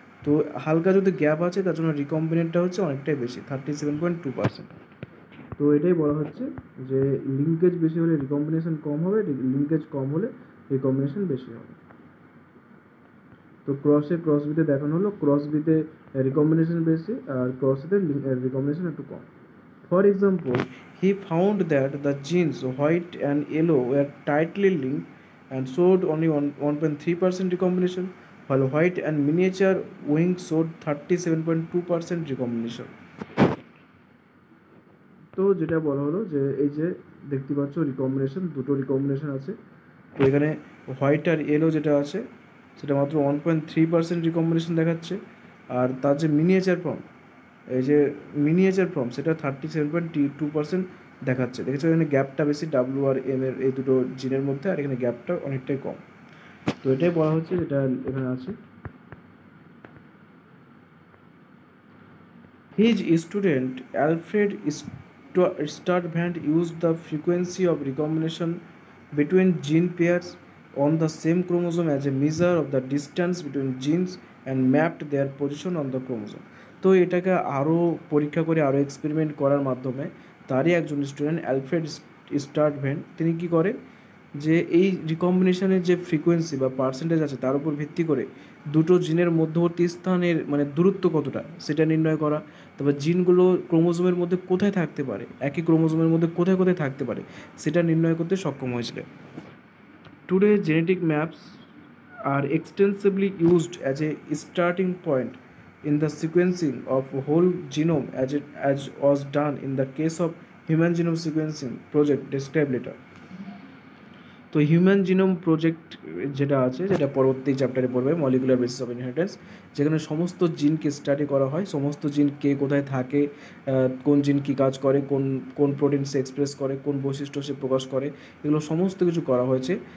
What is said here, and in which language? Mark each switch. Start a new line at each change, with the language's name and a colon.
Bangla: তো হালকা যদি গ্যাপ আছে তার জন্য রিকম্বিনেন্টটা হচ্ছে অনেকটাই বেশি, 37.2%। তো এটাই বলা হচ্ছে যে লিঙ্কেজ বেশি হলে রিকম্বিনেশন কম হবে, লিঙ্কেজ কম হলে রিকম্বিনেশন বেশি হবে। তো ক্রস বিতে দেখানো হলো, ক্রস বিতে রিকম্বিনেশন বেশি আর ক্রসেতে রিকম্বিনেশন একটু কম।
English: For example, he found that the genes white and yellow were tightly linked and showed only 1.3% recombination, while white and miniature wing showed 37.2% recombination.
Bangla: তো যেটা বলা হলো যে এই যে দেখতে পাচ্ছ রিকম্বিনেশন, দুটো রিকম্বিনেশন আছে। তো এখানে হোয়াইট আর ইয়েলো যেটা আছে সেটা মাত্র 1.3% রিকম্বিনেশন দেখাচ্ছে, আর তার যে মিনিয়েচার ফর্ম, এই যে মিনিয়েচার ফর্ম সেটা 37.2% দেখাচ্ছে। দেখেছো এখানে গ্যাপটা বেশি ডাব্লিউ আর এম এর এই দুটো জিনের মধ্যে, আর এখানে গ্যাপটা অনেকটাই কম। তো এটাই বলা হচ্ছে যেটা এখানে আছে।
English: His student Alfred Sturtevant used the frequency of recombination between gene pairs on the same chromosome as a measure of the distance between genes and mapped their position on the chromosome.
Bangla: তো এটাকে আরও পরীক্ষা করে আরও experiment করার মাধ্যমে তারই একজন স্টুডেন্ট অ্যালফ্রেড স্টার্টভ্যান্ট তিনি কী করে যে এই রিকম্বিনেশনের যে ফ্রিকোয়েন্সি বা পার্সেন্টেজ আছে তার উপর ভিত্তি করে দুটো জিনের মধ্যবর্তী স্থানের মানে দূরত্ব কতটা সেটা নির্ণয় করা, তারপর জিনগুলো ক্রোমোজোমের মধ্যে কোথায় থাকতে পারে, একই ক্রোমোজোমের মধ্যে কোথায় কোথায় থাকতে পারে সেটা নির্ণয় করতে সক্ষম হয়েছিলেন।
English: Today genetic maps are extensively used as a starting point in the sequencing of whole genome as was done in the case of Human Genome Sequencing project described later.
Bangla: তো হিউম্যান জিনোম প্রজেক্ট যেটা আছে, যেটা পরবর্তী চ্যাপ্টারে পড়বে, molecular basis of inheritance, যেখানে সমস্ত জিনকে স্টাডি করা হয়, সমস্ত জিন কে কোথায় থাকে, কোন জিন কী কাজ করে, কোন কোন প্রোটিন সে এক্সপ্রেস করে, কোন বৈশিষ্ট্য সে প্রকাশ করে, এগুলো সমস্ত কিছু করা হয়েছে।